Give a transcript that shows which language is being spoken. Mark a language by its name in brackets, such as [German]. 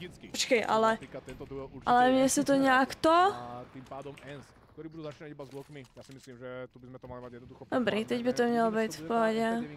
[Czech] Počkej, ale mně se to nějak to... [Slovak] Ktorí budú začínať iba s blokmi. Ja si myslím, že tu by sme to mali mať jednoducho. [Czech] Dobrý, teď by to mělo být v pohodě.